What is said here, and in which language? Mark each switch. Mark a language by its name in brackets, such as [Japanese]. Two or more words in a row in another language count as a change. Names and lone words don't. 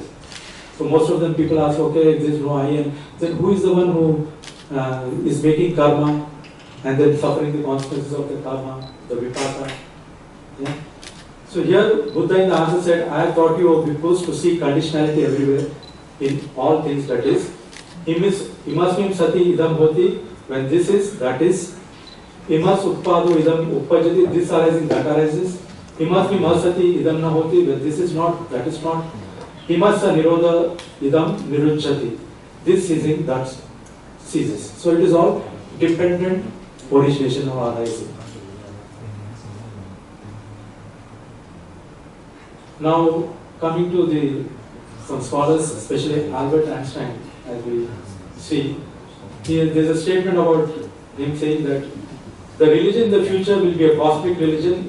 [English] So most of them people ask, okay, if there is no I, and then who is the one who is making karma and then suffering the consequences of the karma, the vipaka? Yeah. So here Buddha in the answer said, I have taught you, O bhikkhus, to seek conditionality everywhere in all things, that is, [Pali] imasmim sati idam hoti, [English] when this is, that is, [Pali] imas utpado idam uppajati, [English] this arising, that arises, [Pali] imasmim asati idam na hoti, [English] when this is not, that is not, [Pali] imasa nirodha idam nirucchati, [English] this ceasing, that ceases. So it is all dependent origination of arising. Now coming to some scholars, especially Albert Einstein, as we see, here there is a statement about him saying that the religion in the future will be a cosmic religion.